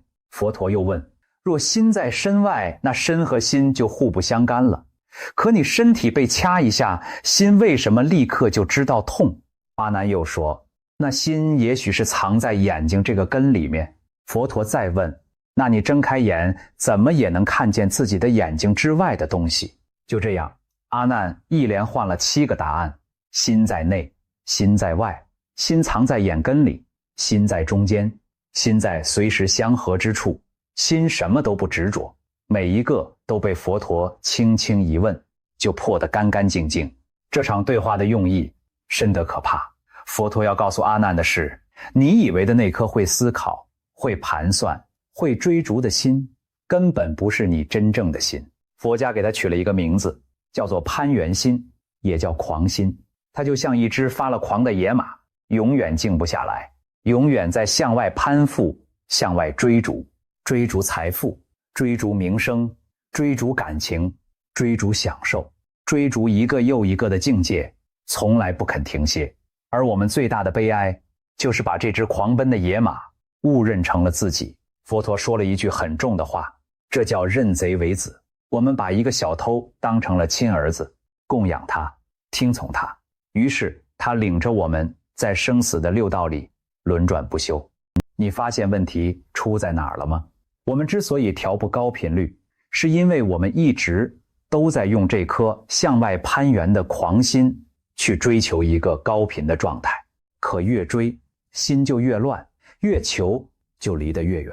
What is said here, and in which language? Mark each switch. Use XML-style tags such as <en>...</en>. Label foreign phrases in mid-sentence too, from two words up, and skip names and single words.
<zh>佛陀又問，若心在身外，那身和心就互不相干了。可你身體被掐一下，心為什麼立刻就知道痛？阿難又說，那心也許是藏在眼睛這個根裡面。佛陀再問，那你睜開眼，怎麼也能看見自己的眼睛之外的東西？就這樣，阿難一連換了7個答案。心在內，心在外，心藏在眼根裡，心在中間，心在隨時相合之處，心什麼都不執着。每一個都被佛陀輕輕一問，就破得乾乾淨淨。這場對話的用意深得可怕。佛陀要告訴阿難的是，你以為的那顆會思考、會盤算、會追逐的心，根本不是你真正的心。佛家給它取了一個名字，叫做攀緣心，也叫狂心。它就像一隻發了狂的野馬，永遠靜不下來，永遠在向外攀附，向外追逐，追逐財富，追逐名聲，追逐感情，追逐享受，追逐一個又一個的境界，從來不肯停歇。而我們最大的悲哀，就是把這隻狂奔的野馬誤認成了自己。佛陀說了一句很重的話，這叫認賊為子。我們把一個小偷當成了親兒子，供養他，聽從他。於是他領着我們在生死的六道裡輪轉不休。你發現問題出在哪兒了嗎？我們之所以調不高頻率，是因為我們一直都在用這顆向外攀援的狂心去追求一個高頻的狀態，可越追，心就越亂，越求就離得越遠。</zh>